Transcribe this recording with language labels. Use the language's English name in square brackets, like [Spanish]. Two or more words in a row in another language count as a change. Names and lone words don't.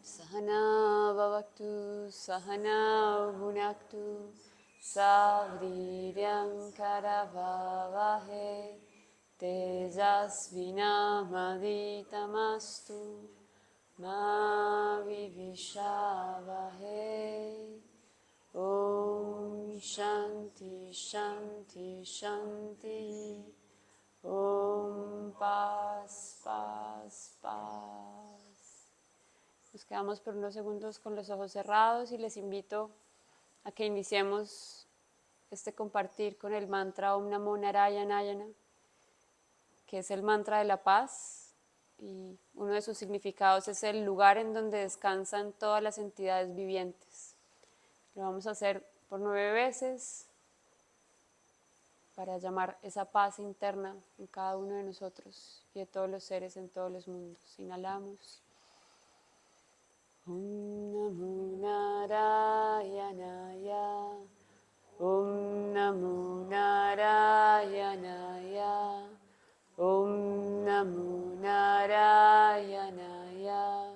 [Sanskrit] Sahana Bhavaktu Sahana Bhunaktu Savriryam Karavavahe Tejasvinamavitamastu Ma Vivishavahe. Om Shanti Shanti Shanti. [Spanish] Om Paz Paz Paz. Nos quedamos por unos segundos con los ojos cerrados y les invito a que iniciemos este compartir con el mantra [Sanskrit] Om Namo Narayana, [Spanish] que es el mantra de la paz, y uno de sus significados es el lugar en donde descansan todas las entidades vivientes. Lo vamos a hacer por 9 veces para llamar esa paz interna en cada uno de nosotros y de todos los seres en todos los mundos. Inhalamos. [Sanskrit] Om Namo Narayanaya. Om Namo Narayanaya. Om Namo Narayanaya.